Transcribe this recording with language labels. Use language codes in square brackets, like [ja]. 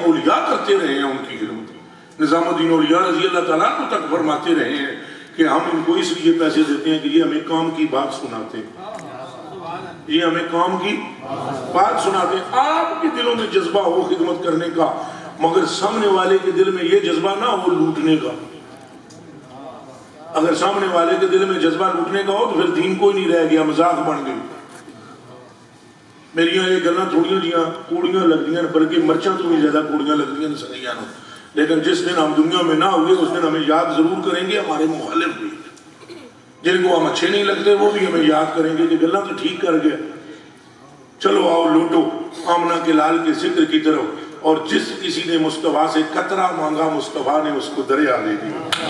[ur] اولیاء کرتے رہے ہیں ان کی خدمت. نظام الدین اولیاء رضی اللہ تعالیٰ کو تک فرماتے رہے ہیں کہ ہم ان کو اس لیے پیسے دیتے ہیں کہ یہ ہمیں کام کی بات سناتے ہیں, یہ ہمیں کام کی بات سناتے ہیں. آپ کے دلوں میں جذبہ ہو خدمت کرنے کا مگر سامنے والے کے دل میں یہ جذبہ نہ ہو لوٹنے کا. اگر سامنے والے کے دل میں جذبہ لوٹنے کا ہو تو پھر دین کوئی نہیں رہ گیا, مذاق بن گئی. [pa] میری یہ گلاں تھوڑیاں جیاں کوڑیاں لگدیاں بلکہ مرچاں تو بھی زیادہ کوڑیاں لگدیاں سنیاں نو. [ur] لیکن جس دن ہم دنیا میں نہ ہوئے اس دن ہمیں یاد ضرور کریں گے ہمارے مخالف بھی. جن کو ہم اچھے نہیں لگتے وہ بھی ہمیں یاد کریں گے کہ [pa] گلاں تو ٹھیک کر گیا. [ur] چلو آؤ لوٹو آمنہ کے لال کے ذکر کی طرف. اور جس کسی نے مصطفیٰ سے قطرہ مانگا مصطفیٰ نے اس کو دریا دے دیا.